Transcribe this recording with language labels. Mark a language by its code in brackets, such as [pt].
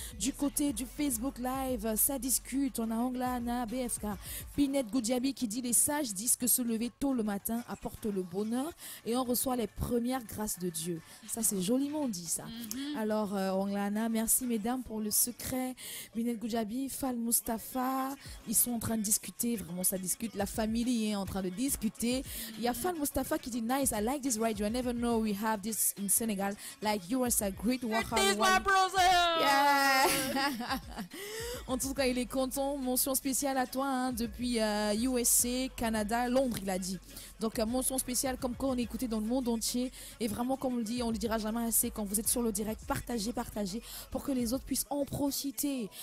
[fr] Du côté du Facebook Live, ça discute. On a Anglana, BFK, Pinette Goudjabi qui dit: les sages disent que se lever tôt le matin apporte le bonheur et on reçoit les première grâce de Dieu. Ça, c'est joliment dit, ça. Alors, Onglana, merci mesdames pour le secret. Binet Goudjabi, Fal Mustafa, ils sont en train de discuter. Vraiment, ça discute. La famille est en train de discuter. Il y a Fal Mustafa qui dit: [en] nice, I like this radio. I never know we have this in Senegal. Like you are a great worker. Yeah. [fr] En tout cas, il est content. Mention spéciale à toi, hein, depuis USA, Canada, Londres, il a dit. Donc, mention spéciale comme quand on est écouté dans le monde entier. Et vraiment, comme on le dit, on le dira jamais assez, quand vous êtes sur le direct, partagez pour que les autres puissent en profiter.